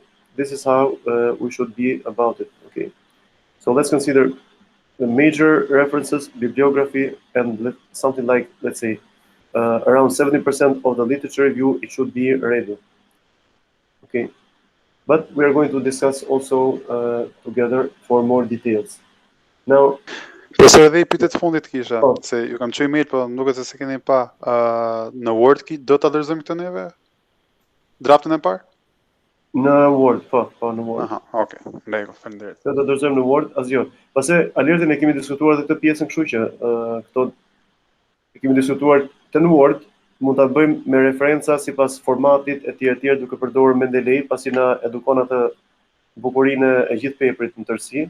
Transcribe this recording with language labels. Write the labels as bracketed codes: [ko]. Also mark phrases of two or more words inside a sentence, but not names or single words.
[en] This is how we should be about it. Okay, so let's consider the major references, bibliography, and something like, let's say, around 70% of the literature review, it should be ready. Okay, but we are going to discuss also together for more details. Now, [sq] Profesor, edhe I pyetjet fundit kisha, se ju kam çuar email, po më duket se keni pa. Në Word do ta dorëzojmë këtë neve? Draftin e parë? Në Word, po, në Word. Aha, okay. Lego, faleminderit. Do ta dorëzojmë në Word, asgjë. Pastaj alertin e kemi diskutuar edhe këtë pjesën, kështu që këto e kemi diskutuar të në Word, mund ta bëjmë me referenca sipas formatit etj, duke përdorur Mendeley, pasi na edukon atë bukurinë e gjithë peprit në tërësi.